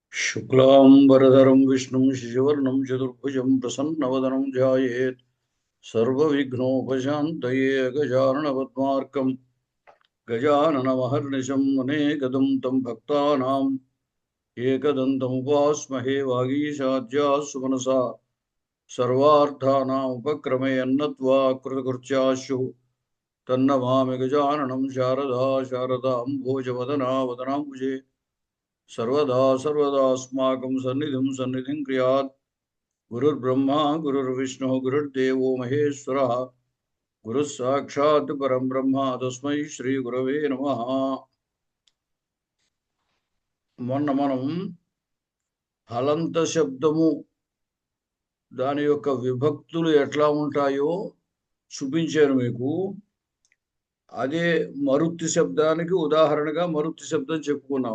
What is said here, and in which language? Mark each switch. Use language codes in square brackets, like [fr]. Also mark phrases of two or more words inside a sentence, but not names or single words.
[sa] शुक्लांबरधरं विष्णुं शशिवर्णं चतुर्भुजं प्रसन्नवदनं ध्यायेत् सर्वविघ्नोपशान्तये गजाननपद्मार्कं गजाननमहर्निशं अनेकदं तं भक्तानाम् एकदन्तमुपास्महे वागीशाद्याः सुमनसा सर्वार्थानामुपक्रमे यन्नत्वा कृतकृत्याशुः तन्नमामि गजाननं शारदाम्भोजवदना वदनाम्बुजे सर्वदा सन्निधिं क्रियात् गुरुर्ब्रह्मा गुरुर्विष्णुः गुरुर्देवो महेश्वरः गुरुः साक्षात् परं ब्रह्म तस्मै श्री गुरवे नमः। [te] మొన్న మనం హలంత శబ్దము దాని యొక్క విభక్తులు ఎట్లా ఉంటాయో చూపించాను మీకు. అదే మరుత్తి శబ్దానికి ఉదాహరణగా మరుత్తి శబ్దం చెప్పుకున్నాం.